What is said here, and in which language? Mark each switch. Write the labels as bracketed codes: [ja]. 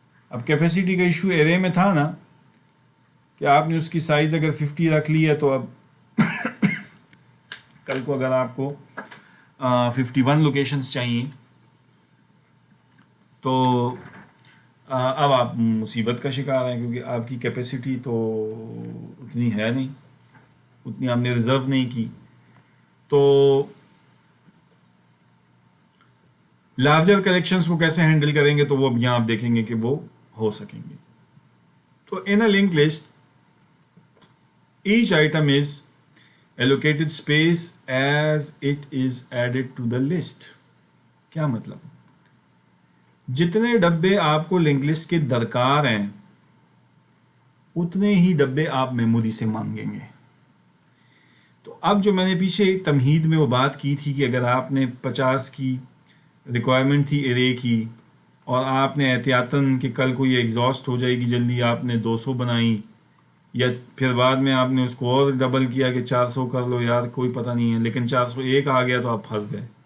[ur] اب کیپیسٹی کا issue array میں تھا نا کہ آپ نے اس کی سائز اگر 50 رکھ لی ہے تو اب کل کو اگر آپ کو 51 لوکیشنز چاہیے تو اب آپ مصیبت کا شکار ہیں، کیونکہ آپ کی کیپیسٹی تو اتنی ہے نہیں، اتنی آپ نے ریزرو نہیں کی. تو لارجر کلیکشنز کو کیسے ہینڈل کریں گے تو وہ اب یہاں آپ دیکھیں گے کہ وہ ہو سکیں گے. [en] تو in a link list each item is allocated space as it is added to the list. [ur] کیا مطلب، جتنے ڈبے آپ کو لنک لسٹ کے درکار ہیں اتنے ہی ڈبے آپ میموری سے مانگیں گے. تو اب جو میں نے پیچھے تمہید میں وہ بات کی تھی کہ اگر آپ نے 50 کی ریکوائرمنٹ تھی ارے کی اور آپ نے احتیاطاً کہ کل کو یہ ایگزاسٹ ہو جائے گی جلدی آپ نے 200 بنائی، یا پھر بعد میں آپ نے اس کو اور ڈبل کیا کہ 400 کر لو یار کوئی پتہ نہیں ہے، لیکن 401 آ گیا تو آپ پھنس گئے.